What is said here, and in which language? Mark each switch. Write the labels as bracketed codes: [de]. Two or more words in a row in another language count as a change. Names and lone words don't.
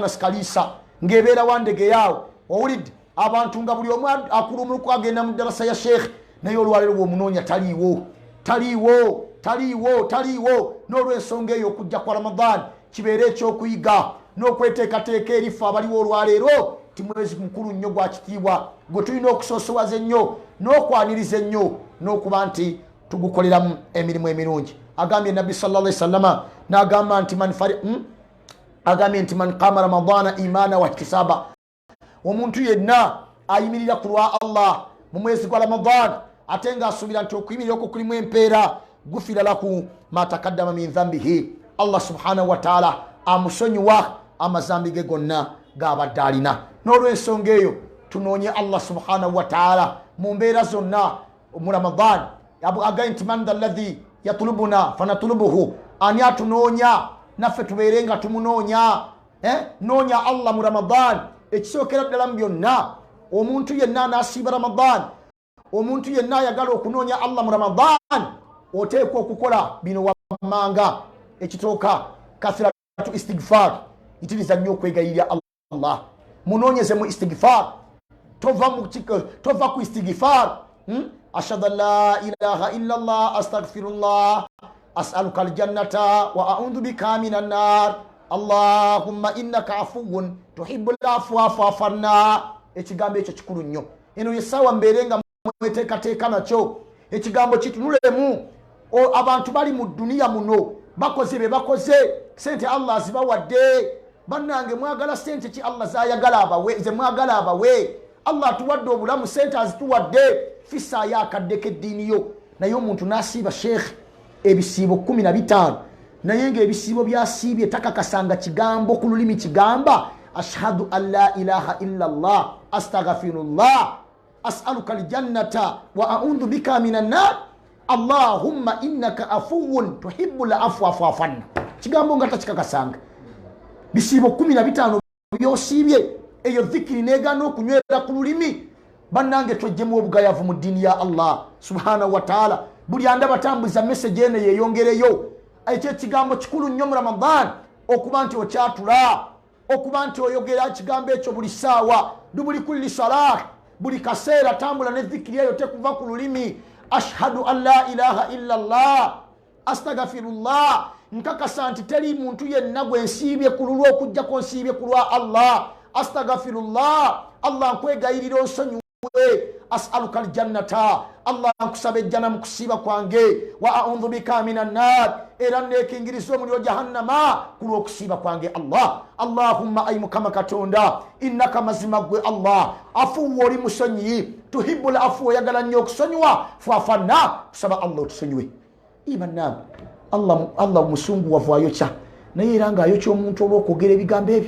[lg] Naskalisa ngebeera wandege yawo owulidde abantu nga buli omu akulumuluku agenda mu darasa ya Sheikh naye olwaleero bw'omunoonya taliiwo n'olw'ensonga eyo okujja kwa Ramadan kibeere ekyokuyiga n'okweteekateeka erifu abaliwo olwaleero ti mwezi mukulu nnyo gwa kitiibwa gwe tulina okusoosowaza ennyo n'okwaniriza ennyo n'okuba nti tugukoleramu emirimu emirungi. Agambye Nabbi [ar] صلى الله عليه وسلم [lg] n'agamba nti [ar] من قام رمضان إيمانا واحتسابا, [lg] omuntu yenna ayimirira ku lwa Allah mu mwezi gwa Ramadan ate ng'asuubira nti okuyimirira okwo kulimu empeera [ar] غفر له ما تقدم من ذنبه, [lg] Allah [ar] سبحانه وتعالى [lg] amusonyiwa amazambi ge gonna g'abadde alina. N'olw'ensonga eyo tunoonye Allah [ar] سبحانه وتعالى [lg] mu mbeera zonna mu Ramadan. Agaye nti [ar] من ذا الذي يطلبنا فنطلبه, [lg] ani atunoonya naffe tubeere nga tumunoonya. Noonya Allah mu Ramadan. Ekisookera ddala mu byonna omuntu yenna anaasiiba Ramadan, omuntu yenna ayagala okunoonya Allah mu Ramadan oteekwa okukola bino wammanga. Ekitooka [ar] كثرة الاستغفار, [lg] itiriza nnyo okwegayirira Allah, munoonyeze mu istighfar, tova ku istighfar. [ar] أشهد أن لا إله إلا الله أستغفر الله أسألك الجنة وأعوذ بك من النار اللهم إنك عفو تحب العفو فاعف عنا. [lg] Ekigambo ekyo kikulu nnyo. Eno yessaawa mbeere nga mweteekateeka nakyo. Ekigambo kitunulemu. Abantu bali mu duniya muno bakoze be bakoze, sente Allah azibawadde. Bannange mwagala sente ki Allah zayagala abawe, ze mwagala abawe. Allah tuwadde obulamu, sente azituwadde. Fissa yakadde eddiini yo. Naye omuntu n'asiiba Sheikh ebisiibo 15, naye ng'ebisiibo byasiibye takakasanga kigambo ku lulimi kigamba [ar] أشهد أن لا إله إلا الله أستغفر الله أسألك الجنة وأعوذ بك من النار اللهم إنك عفو تحب العفو فاعف عنا. [lg] Kigambo nga takikakasanga. Bisiibo 15 byosiibye, eyo dhikiri neegaana okunywera ku lulimi. Bannange twejjemu obugayavu mu ddiini ya Allah [ar] سبحانه وتعالى. [lg] Buli andaba tambuza message eno yeeyongereyo. Ekyo ekigambo kikulu nnyo mu Ramadan okuba nti okyatula, okuba nti oyogera ekigambo ekyo buli ssaawa, buli [ar] كل صلاة, [lg] buli kaseera tambula ne dhikiri eyo tekuva ku lulimi. [ar] أشهد أن لا إله إلا الله أستغفر الله, [lg] nkakasa nti teri muntu yenna gwe nsiibye ku lulwo okujjako nsiibye ku lwa Allah. Astaghfirullah, Allah nkwegayirira onsonyiwe. [ar] أسألك الجنة, [lg] Allah nkusaba ejjana mu kusiiba kwange. [ar] وأعوذ بك من النار, [lg] era neekingiriza omuliro jahannama ku lw'okusiiba kwange Allah. Allahumma ay Mukama Katonda, innaka mazima gwe Allah afuwa oli musonyi, [ar] تحب العفو, [lg] oyagala nnyo okusonyiwa. [ar] فاعف عنا, [lg] kusaba Allah otusonyiwe. Ibannange Allah musungu wavaayo naye era ng'ayokya omuntu olw'okwogera ebigambo ebyo.